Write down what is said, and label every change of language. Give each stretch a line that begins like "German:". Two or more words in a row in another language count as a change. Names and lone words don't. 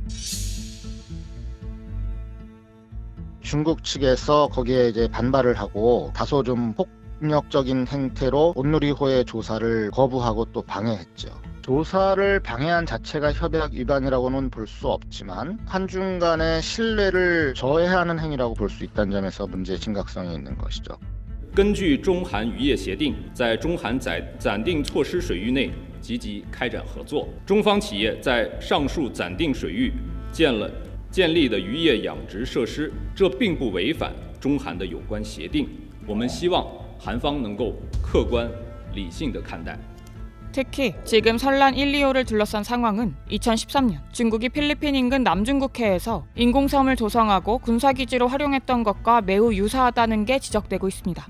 Korean: 중국 측에서 거기에 이제 반발을 하고 다소 좀 폭력적인 행태로 온누리호의 조사를 거부하고 또 방해했죠. 조사를 방해한 자체가 협약 위반이라고는 볼 수 없지만 한중 간의 신뢰를 저해하는 행위라고 볼 수 있다는 점에서 문제의 심각성이 있는 것이죠.
Chinese: 根据中韩渔业协定，在中韩暂定措施水域内积极开展合作。中方企业在上述暂定水域建立的渔业养殖设施，这并不违反中韩的有关协定。我们希望韩方能够客观理性地看待。
Korean: 특히 지금 설란 1, 2호를 둘러싼 상황은 2013년 중국이 필리핀 인근 남중국해에서 인공섬을 조성하고 군사기지로 활용했던 것과 매우 유사하다는 게 지적되고 있습니다.